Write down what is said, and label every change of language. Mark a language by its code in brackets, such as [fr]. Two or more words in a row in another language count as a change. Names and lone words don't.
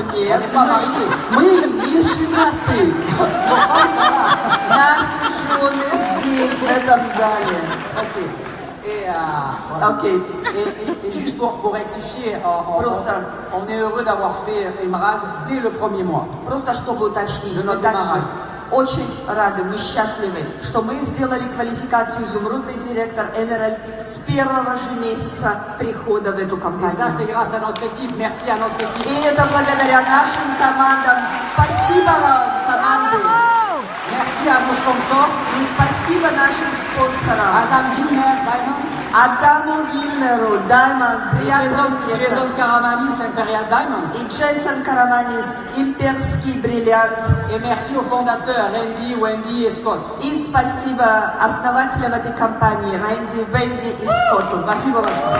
[fr] On [ru] нет. [fr] n'est pas mariés. [ru] Мы не женаты. [fr] Nos femmes sont là. [ru] Наши жены здесь, в этом зале. [fr] Ok. Et, voilà. [ru] Окей. [fr] Et juste pour rectifier, [ru] Просто. [fr] on est heureux d'avoir fait Emerald dès le premier mois. [ru] Просто чтобы уточнить, [fr] De [ru] мы [fr] notre [ru] также [fr] démarrage. [ru] очень рады, мы счастливы, что мы сделали квалификацию изумрудный директор Emerald с первого же месяца прихода в эту [fr] Et ça, [ru] компанию. [fr] c'est grâce à notre équipe. Merci à notre équipe. [ru] И это благодаря нашим командам. Спасибо вам, команды. [fr] Merci à nos sponsors. [ru] И спасибо нашим спонсорам. [fr] Adam Gilmer, Diamond. [ru] Адаму Гильмеру, Diamond, приятного директора. [fr] Jason Karamanis, Imperial Diamond. [ru] И Джейсон Караманис, имперский бриллиант. [fr] Et merci aux fondateurs, Randy, Wendy et Scott. [ru] И спасибо основателям этой компании, Рэнди, Венди и Скотту. Спасибо большое.